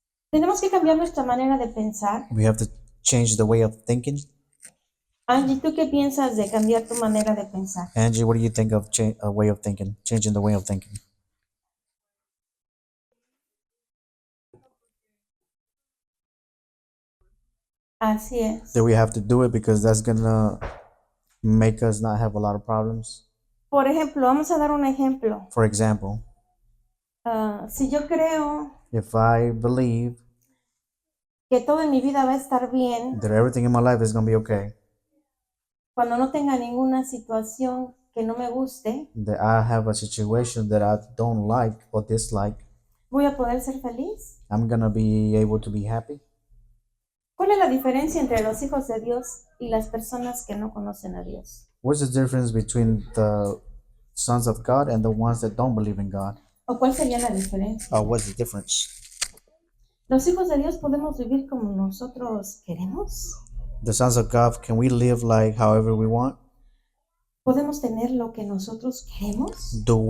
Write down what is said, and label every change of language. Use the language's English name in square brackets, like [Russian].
[Spanish] Tenemos que cambiar nuestra manera de pensar. [English] We have to change the way of thinking. [Spanish] Angie, ¿tú qué piensas de cambiar tu manera de pensar? [English] Angie, what do you think of a way of thinking, changing the way of thinking? [Spanish] Así es. [English] Do we have to do it because that's gonna make us not have a lot of problems? [Spanish] Por ejemplo, vamos a dar un ejemplo. [English] For example, [Spanish] Si yo creo [English] if I believe [Spanish] que todo en mi vida va a estar bien [English] that everything in my life is gonna be okay, [Spanish] cuando no tenga ninguna situación que no me guste, [English] that I have a situation that I don't like or dislike, [Spanish] ¿voy a poder ser feliz? [English] I'm gonna be able to be happy. [Spanish] ¿Cuál es la diferencia entre los hijos de Dios y las personas que no conocen a Dios? [English] What's the difference between the sons of God and the ones that don't believe in God? [Spanish] ¿O cuál sería la diferencia? [English] What's the difference? [Spanish] ¿Los hijos de Dios podemos vivir como nosotros queremos? [English] The sons of God, can we live like however we want? [Spanish] ¿Podemos tener lo que nosotros queremos?